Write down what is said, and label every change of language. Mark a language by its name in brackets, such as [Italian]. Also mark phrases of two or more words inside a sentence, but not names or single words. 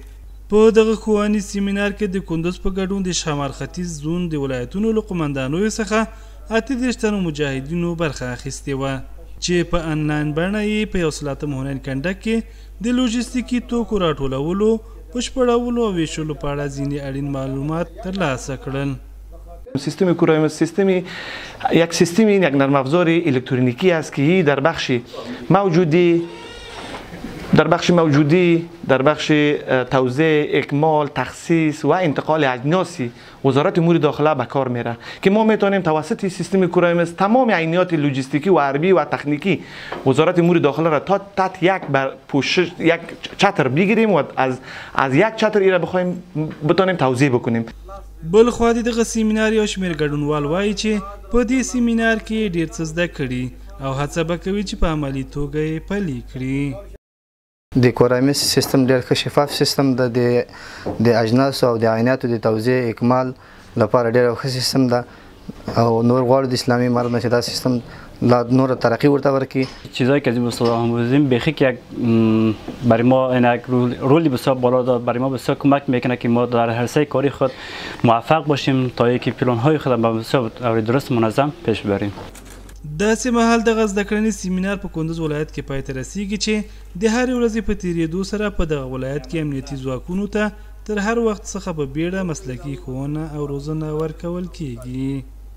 [Pashto] په دغه ښوونیز سیمینار کې د کندوز په ګډون د شمال ختیځ زون د ولایتونو له قومندانیو څخه 38 تنو مجاهدینو برخه اخیستې وه چې په انلاین بڼه یې په 11 هنر کنډک کې د لوجستیکي توکو راټولولو، بشپړولو او ویشلو په اړه ځینې اړین معلومات ترلاسه کړل. [Persian] سیستم کورایمس یک سیستم یک نرم افزار الکترونیکی است که در بخش موجودی در بخش توزیع، اکمال، تخصیص و انتقال اجناس وزارت امور داخله به کار میره که ما میتونیم توسط سیستم کورایمس تمام عینیات لوجستیکی و حربی و تکنیکی وزارت امور داخله را تحت یک چتر بگیریم و از یک چتر ایره بخوایم بتونیم توزیع بکنیم. [Pashto] بل خو دغه سیمینار یو شمېر ګډونوال وایي چې په دې سیمینار کې ډېر څه زده کړي او هڅه به کوي چې په عملي توګه یې پلي کړي. د کورایمس سیستم ډېر ښه شفاف سیستم ده، د اجناسو او د عیناتو د توزیع اکمال لپاره ډېر ښه سیستم ده او نور غواړو د اسلامي امارت نه چې دا سیستم لا نور ترقی ورته ورکړي. [Persian] چیزایی که از این استاد آموزیم بیخی که برای ما یک رولی بسیار بالا داد، برای ما بسیار کمک میکنه که ما در هر سه کاری خود موفق باشیم تا اینکه پلان‌های خود به بسیار درست منظم پیش ببریم. [Pashto] داسې مهال دغه زده کړنیز سیمینار په کندوز ولایت کې پای ته رسیږي چې د هرې ورځې په تیریدو سره په دغه ولایت کې امنیتي ځواکونو ته تر هر وخت څخه په بیړه مسلکي ښوونه او روزنه ورکول کیږي.